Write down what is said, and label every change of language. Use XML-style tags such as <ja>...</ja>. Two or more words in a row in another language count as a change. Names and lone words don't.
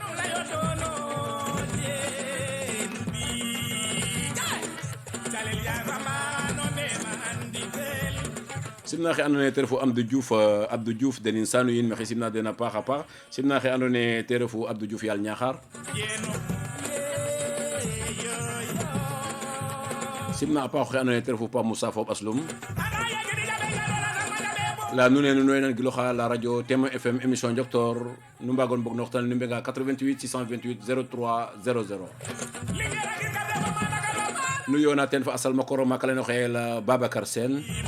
<srr>simna xe andoona yee te refu Abdou Diouf denin sanu yin maxey simna den a paax a paax simna xe andoona yee te refu Abdou Diouf yaal Ñaxar simna a paax oxe andoona yee te refu Pa Moussa Fop Aslum la nuun ne nuun nan giloxa</srr> <fr>la radio</fr> <srr>Témoin FM émission Njoktoor nu mbagon mbog no waxtaan nu mbenga 88 628 03 00 nu yoona ten fa asal makoro makale no xeyel Babacar Sène</srr>